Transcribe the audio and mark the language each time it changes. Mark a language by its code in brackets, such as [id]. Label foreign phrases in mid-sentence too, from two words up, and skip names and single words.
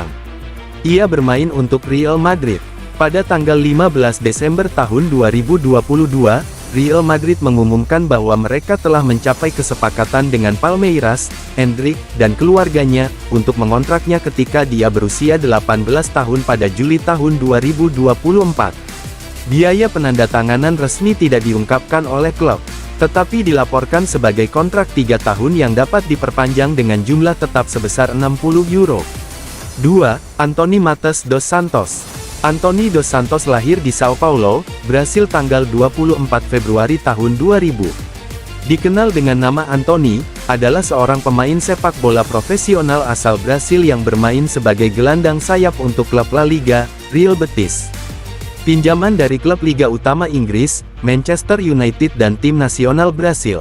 [id] Ia bermain untuk Real Madrid. Pada tanggal 15 Desember tahun 2022, Real Madrid mengumumkan bahwa mereka telah mencapai kesepakatan dengan Palmeiras, Endrick, dan keluarganya, untuk mengontraknya ketika dia berusia 18 tahun pada Juli tahun 2024. Biaya penandatanganan resmi tidak diungkapkan oleh klub, tetapi dilaporkan sebagai kontrak 3 tahun yang dapat diperpanjang dengan jumlah tetap sebesar €60. 2. Anthony Matheus dos Santos. Anthony dos Santos lahir di Sao Paulo, Brasil tanggal 24 Februari tahun 2000. Dikenal dengan nama Anthony, adalah seorang pemain sepak bola profesional asal Brasil yang bermain sebagai gelandang sayap untuk klub La Liga, Real Betis. Pinjaman dari klub Liga Utama Inggris, Manchester United dan tim nasional Brasil.